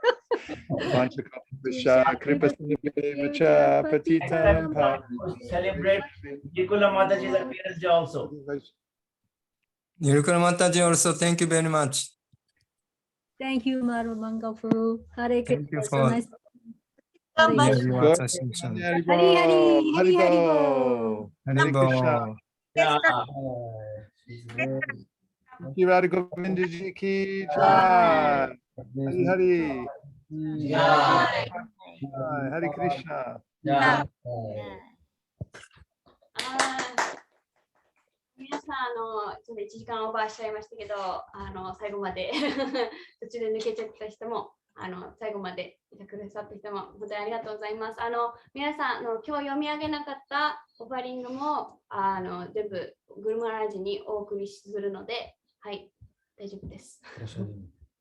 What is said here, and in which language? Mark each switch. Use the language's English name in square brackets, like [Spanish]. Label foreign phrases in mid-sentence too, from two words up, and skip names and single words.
[English] Celebrate Nirkala Mataji's appearance day also. Nirkala Mataji also, thank you very much. Thank you, Madhu Mangal Prabhu. Hare Krishna. Thank you So for nice. your association. Hari Bo. Haribo. Yeah. [Hindi] राधा गोविंद जी की जय. [English] Hari Hari. Yeah. Hare Krishna. Yeah. [Japanese] 皆さんちょっと1時間オーバーしちゃいましたけど、最後まで途中で抜けちゃった人も最後までいてくださった人も本当にありがとうございます。皆さん今日読み上げなかったオファリングも全部グルマラジにお送りするので、はい、大丈夫です。